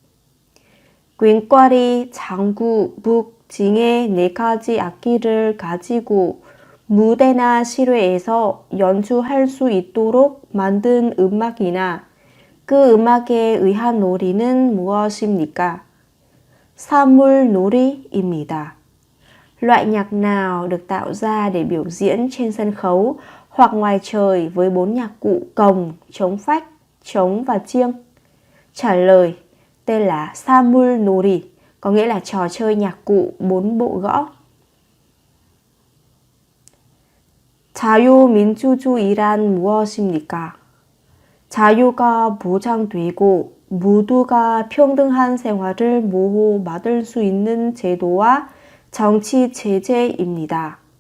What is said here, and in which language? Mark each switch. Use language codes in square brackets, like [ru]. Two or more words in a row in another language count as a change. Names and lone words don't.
[ko] 꽹과리, 장구, 묵, 징의 네 가지 악기를 가지고 무대나 실외에서 연주할 수 있도록 만든 음악이나 그 음악에 의한 놀이는 무엇입니까? 사물놀이입니다. [vi] Loại nhạc nào được tạo ra để biểu diễn trên sân khấu hoặc ngoài trời với 4 nhạc cụ cồng, trống phách, trống và chiêng? Trả lời tên là 사물놀이, có nghĩa là trò chơi nhạc cụ 4 bộ gõ. [ko] 자유민주주의란 무엇입니까? 자유가 보장되고 모두가 평등한 생활을 보호받을 수 있는 제도와 정치 제재입니다.